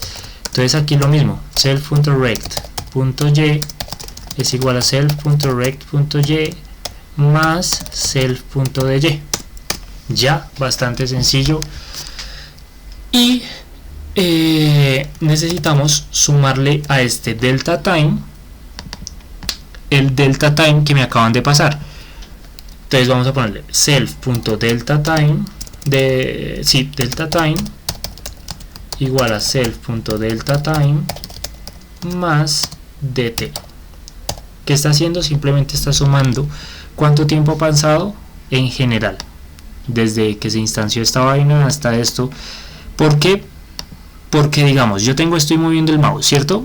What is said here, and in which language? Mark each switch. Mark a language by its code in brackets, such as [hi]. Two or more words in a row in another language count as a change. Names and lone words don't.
[es] Entonces aquí lo mismo, self.rect.y es igual a self.rect.y más self.dy. Ya, bastante sencillo. Y necesitamos sumarle a este [en] delta time [es] el [en] delta time [es] que me acaban de pasar. Entonces vamos a ponerle self.delta_time [en] delta time [es] igual a self.delta_time más dt. ¿Qué está haciendo? Simplemente está sumando cuánto tiempo ha pasado en general desde que se instanció esta vaina hasta esto. ¿Por qué? Porque digamos, yo estoy moviendo el mouse, ¿cierto?